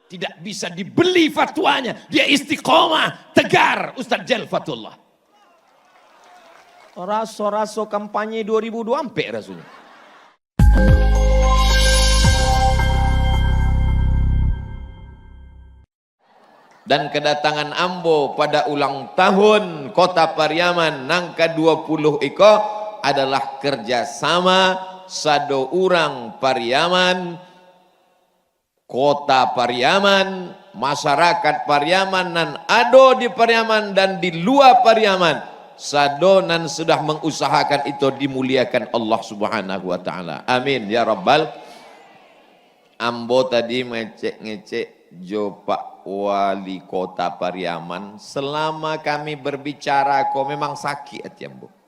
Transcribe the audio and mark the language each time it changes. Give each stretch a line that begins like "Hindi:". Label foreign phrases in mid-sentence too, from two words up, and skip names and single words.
Indonesian: tidak bisa dibeli fatwanya. Dia istiqomah, tegar Ustadz Jal Fatullah.
Minangkabau: Raso-raso kampanye 2024 rasanya. Dan kedatangan Ambo pada ulang tahun Kota Pariaman nang ke-20 iko adalah kerjasama sado urang Pariaman, Kota Pariaman, masyarakat Pariaman nan ado di Pariaman dan di luar Pariaman. Sado nan sudah mengusahakan itu dimuliakan
Arabic: الله سبحانه وتعالى. آمين يا ربّ.
Minangkabau: Ambo tadi ngecek jo Pak Wali Kota Pariaman,
Indonesian: selama kami berbicara kok memang sakit hati Ambo.